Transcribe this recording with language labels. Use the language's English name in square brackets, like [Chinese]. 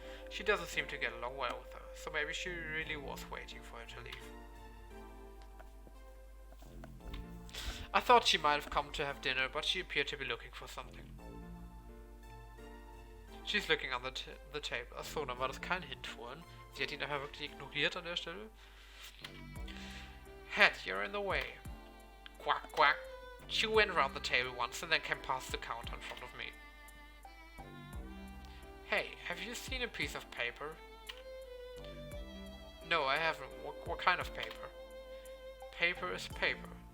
[English] She doesn't seem to get along well with her, so maybe she really was waiting for her to leave. I thought she might have come to have dinner, but she appeared to be looking for something. She's looking on the table. [German] Achso, dann war das kein Hint vorhin. Sie hat ihn einfach wirklich ignoriert an der Stelle. [English] Head, you're in the way. Quack, quack. She went around the table once and then came past the counter in front of me. Hey, have you seen a piece of paper? No, I haven't. What kind of paper? Paper is paper.